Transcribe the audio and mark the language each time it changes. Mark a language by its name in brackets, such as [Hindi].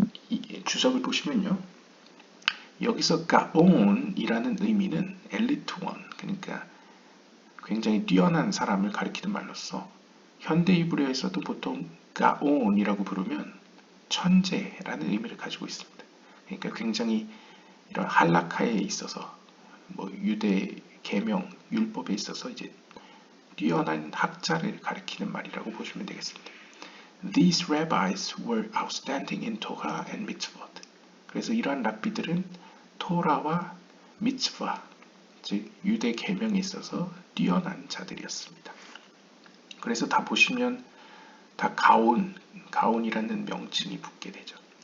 [Korean] 이 주석을 보시면요. 여기서 가온이라는 의미는 엘리트원, 그러니까 굉장히 뛰어난 사람을 가리키는 말로서 현대 히브리어에서도 보통 가온이라고 부르면 천재라는 의미를 가지고 있습니다. 그러니까 굉장히 이런 할라카에 있어서 뭐 유대 계명 율법에 있어서 이제 뛰어난 학자를 가리키는 말이라고 보시면 되겠습니다. [English] These rabbis were outstanding in Torah and mitzvot. [Korean] 그래서 이러한 랍비들은 토라와 미츠바, 즉 유대 계명에 있어서 뛰어난 자들이었습니다. 그래서 다 보시면 다 가온이라는 명칭이 붙게 되죠.